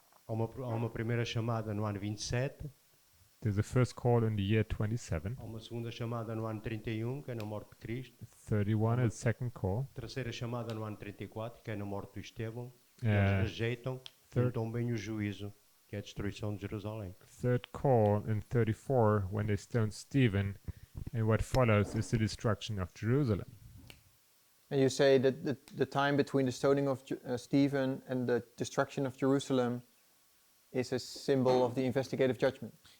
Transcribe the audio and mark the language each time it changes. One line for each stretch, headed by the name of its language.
Portuguese: Há uma primeira chamada no ano 27,
English: There's a first call in the year 27.
Portuguese: há uma segunda chamada no ano 31, que é na morte de Cristo,
English: 31 is second call.
Portuguese: terceira chamada no ano 34, que é na morte do Estevão, e É. eles rejeitam, então vem o juízo, que é a destruição de Jerusalém.
English: Third call in 34 when they stoned Stephen, and what follows is the destruction of Jerusalem. And you say that the time between the stoning of Stephen and the destruction of Jerusalem is a symbol of the investigative judgment.